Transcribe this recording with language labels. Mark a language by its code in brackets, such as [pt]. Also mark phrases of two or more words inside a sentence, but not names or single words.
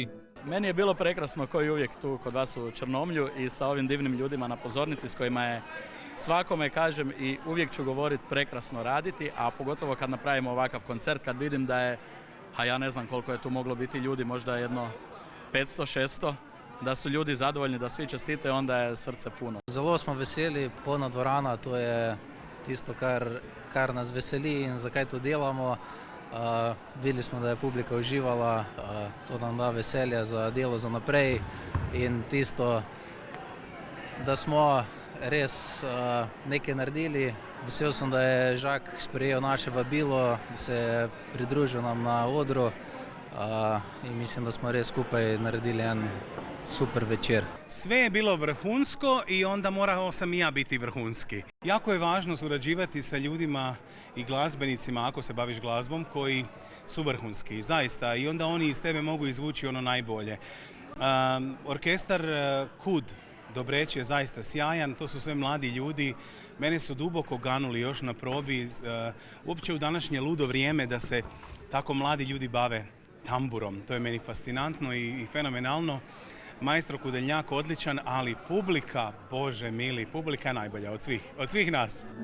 [hr] Meni je bilo prekrasno kao i uvijek tu kod vas u Črnomlju i sa ovim divnim ljudima na pozornici s kojima je svakome, kažem, i uvijek ću govoriti, prekrasno raditi, a pogotovo kad napravimo ovakav koncert, kad vidim da je, a ja ne znam koliko je tu moglo biti ljudi, možda jedno 500-600, da su ljudi zadovoljni, da svi čestite, onda je srce puno. [sl] Zelo smo veseli, polna dvorana, to je tisto, kar nas veseli in zakaj to delamo. Videli smo, da je publika uživala, to nam da veselje za delo za naprej in tisto, da smo res nekaj naredili. Vesel sem, da je Žak sprejel naše vabilo, da se je pridružil nam na odru in mislim, da smo res skupaj naredili en super večer. [hr] Sve je bilo vrhunsko i onda morao sam i ja biti vrhunski. Jako je važno surađivati sa ljudima i glazbenicima, ako se baviš glazbom, koji su vrhunski, zaista, i onda oni iz tebe mogu izvući ono najbolje. Orkestar KUD Dobreć je zaista sjajan, to su sve mladi ljudi, mene su duboko ganuli još na probi, uopće u današnje ludo vrijeme da se tako mladi ljudi bave tamburom, to je meni fascinantno i fenomenalno. Maestro Kudeljnjak odličan, ali publika, Bože mili, publika je najbolja od svih nas.